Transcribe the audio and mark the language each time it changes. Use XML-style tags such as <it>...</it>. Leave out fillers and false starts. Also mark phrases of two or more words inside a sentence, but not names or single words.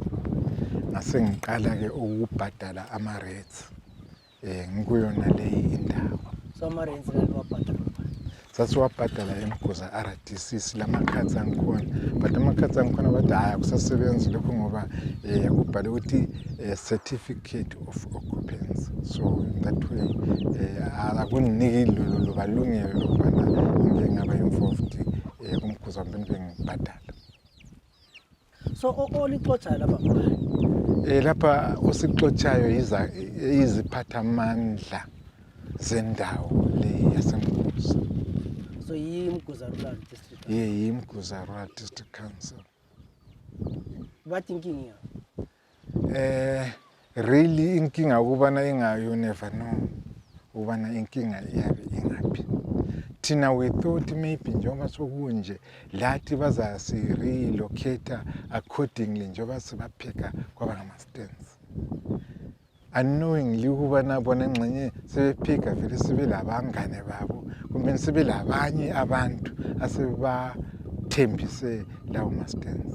<nd>Ngase ngiqala ke ukubhadala ama-rates ngikuyona leyi indawo. So ama-rates wabhadala? Sasiwabhadala eMguza RDC silama-cards angikhona. But ama-cards angikhona bathi hayi akusasebenzi lokho ngoba kubhale ukuthi</nd> <en>certificate of occupancy.</en> <nd>So in that way akuniki lolo balungelo lokubana ngingaba involved kumGuza ngibhadala. So olixotshayo lapha lapha osixotshayo iziphathamandla zendawo le yaseMguza. So yi-Umguza Rural District Council? Yi-Umguza Rural District Council. Bathi inkinga? Really inkinga ukubana</nd> <en>you never know</en> <nd>ukubana inkinga iyabe ingaphi. Thina</nd> <en>we thought maybe</en> <nd>njengoba sokunje lathi bazasi-relocate accordingly njengoba sibapheka kwaba ngama-stands. Unknowingly ukubana bona engxenye sebephika vele sibe labangane babo kumbe sibe labanye abantu asebathenga bathembise lawo ma-stands.</nd>